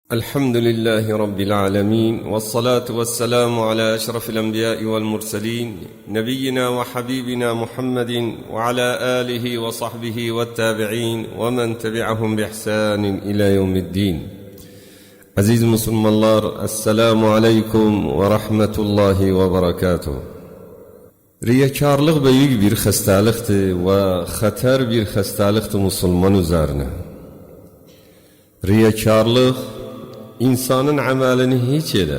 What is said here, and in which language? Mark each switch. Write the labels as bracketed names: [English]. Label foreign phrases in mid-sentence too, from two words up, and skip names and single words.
[Arabic] الحمد لله رب العالمين، والصلاة والسلام على أشرف الأنبياء والمرسلين نبينا وحبيبنا محمد وعلى آله وصحبه والتابعين ومن تبعهم بإحسان إلى يوم الدين. [Turkish] Aziz Müslümanlar, [Arabic] السلام عليكم ورحمة الله وبركاته. [Turkish] Riyakarlık büyük bir hastalıktır ve hater bir hastalıktır Müslüman üzerine. Riyakarlık insanın amelini hiç eder.